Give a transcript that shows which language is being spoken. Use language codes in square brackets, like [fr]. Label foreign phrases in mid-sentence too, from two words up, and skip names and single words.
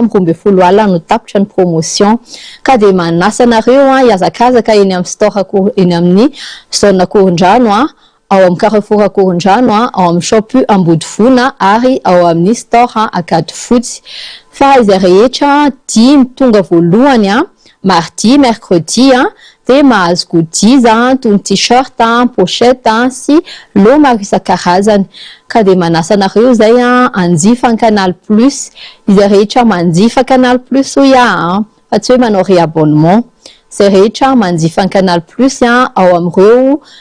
[mg] amin'ny 12 alina no tapitra ny promotion ka dia manasa anareo a hiazakazaka eny amin'ny store eny amin'ny zone Korondrano a ao amin'ny Carrefour Korondrano a ao amin'ny Shopu Ambodivona ary ao amin'ny store Akady Fotsy fa izay rehetra 10 tonga voalohany a [fr] mardi mercredi [mg] a dia mahazo godiza toy ny [fr] t-shirt pochette [mg] sy lo maro isan-karazany ka dia manasa anareo zay a anjifa Canal Plus izay rehetra manjifa Canal Plus ho ia fa tsy hoe manao réabonnement zay rehetra manjifa Canal Plus a ao amin'ireo